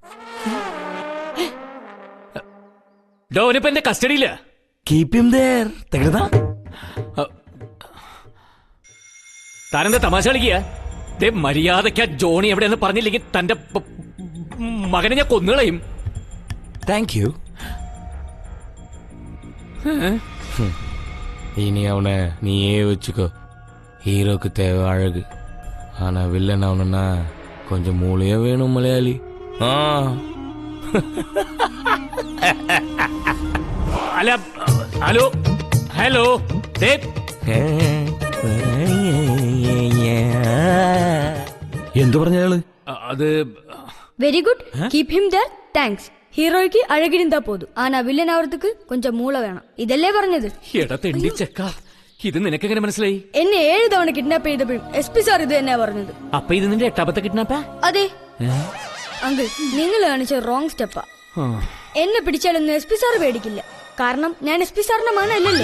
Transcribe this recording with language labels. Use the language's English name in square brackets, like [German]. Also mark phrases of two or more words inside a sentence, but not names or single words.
[Malayalam] ഡോനിപ്പ എന്റെ കസ്റ്റഡിയില്ല. [English] keep him there. തകൃതാ. [Malayalam] താനെന്താ തമാശ കളിക്കുക? മര്യാദയ്ക്ക് ജോണി എവിടെയെന്ന് പറഞ്ഞില്ലെങ്കിൽ തന്റെ മകനെ ഞാൻ കൊന്നുകളയും. [English] thank you. [Tamil] இனி அவனை நீயே வச்சுக்கோ. ஹீரோக்கு தேவை அழகு, ஆனா வில்லன் அவனா கொஞ்சம் மூளையே வேணும் மலையாளி. [Malayalam] അല്ല ഹലോ ഹലോ എന്തു പറഞ്ഞയാള്? അത് [English] Very good. Keep him there. Thanks. [Tamil] ஹீரோய்க்கு அழகிருந்தா போதும், ஆனா வில்லன் ஆவறதுக்கு கொஞ்சம் மூளை வேணும். [Malayalam] இதெல்லே പറഞ്ഞത്. എടാ തെണ്ടി ചെക്ക, ഇത് നിനക്കെങ്ങനെ മനസ്സിലായി? എന്നെ 7 തവണ കിഡ്നാപ്പ് ചെയ്തപ്പോഴും SP സാർ ഇത് തന്നെയാ പറഞ്ഞത്. അപ്പൊ ഇത് നിന്റെ 8ാമത്തെ കിഡ്നാപ്പാ? അതെ അങ്കിൾ, നിങ്ങൾ കാണിച്ച റോങ് സ്റ്റെപ്പാ. എന്നെ പിടിച്ചാലൊന്നും SP സാർ പേടിക്കില്ല. കാരണം ഞാൻ SP സാറിന്റെ മകനല്ലല്ലോ.